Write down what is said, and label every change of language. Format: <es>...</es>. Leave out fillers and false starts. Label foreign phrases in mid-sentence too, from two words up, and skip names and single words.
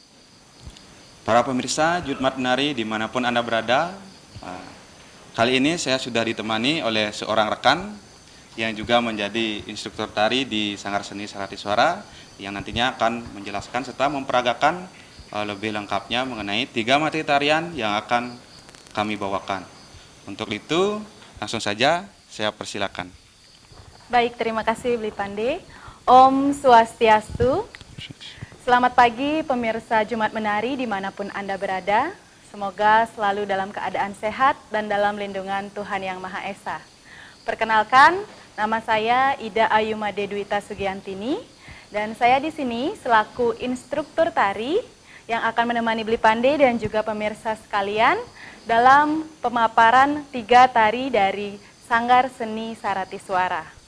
<id>Para pemirsa Jumat Menari dimanapun Anda berada, kali ini saya sudah ditemani oleh seorang rekan yang juga menjadi instruktur tari di Sanggar Seni Sarati Suara yang nantinya akan menjelaskan serta memperagakan lebih lengkapnya mengenai tiga materi tarian yang akan kami bawakan. Untuk itu, langsung saja saya persilakan. Baik, terima kasih Bli Pande.</id> <ban>Om Swastiastu.</ban> <id>Selamat pagi pemirsa Jumat Menari dimanapun Anda berada. Semoga selalu dalam keadaan sehat dan dalam lindungan Tuhan Yang Maha Esa. Perkenalkan, nama saya Ida Ayumade Dwita Sugiantini dan saya di sini selaku instruktur tari yang akan menemani Bli Pande dan juga pemirsa sekalian dalam pemaparan tiga tari dari Sanggar Seni Sarati Suara.</id>